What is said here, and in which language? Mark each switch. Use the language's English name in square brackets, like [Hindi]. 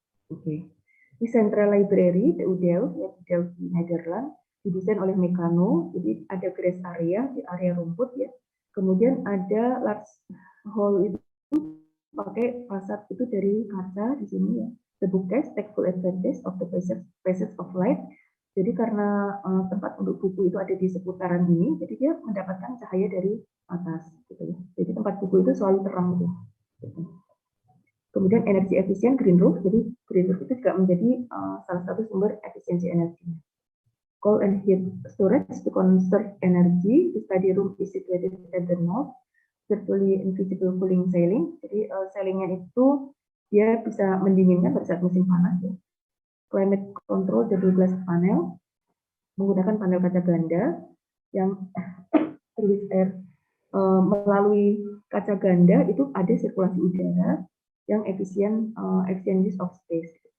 [Indonesian] Oke. Di Central Library, the Delft, ya, di Delft di Nederland, didesain oleh Meccano. Jadi ada [English] grass area, [Indonesian] di area rumput ya. Kemudian ada [English] large hall [Indonesian] itu pakai fasad itu dari kaca di sini ya. [English] The bookcase take full advantage of the passage of light. [Indonesian] Jadi karena tempat untuk buku itu ada di seputaran ini, jadi dia mendapatkan cahaya dari atas. Gitu ya. Jadi tempat buku itu selalu terang gitu. Kemudian energi efisien green roof, jadi green roof itu juga menjadi salah satu sumber efisiensi energi. [English] Coal and heat storage to conserve energy. The study room is situated at the north, virtually invisible cooling ceiling. [Indonesian] Jadi ceilingnya itu dia bisa mendinginkan pada saat musim panas. Ya. [English] Climate control double glass panel [Indonesian] menggunakan panel kaca ganda yang air melalui kaca ganda itu ada sirkulasi udara yang efisien [English] use of space.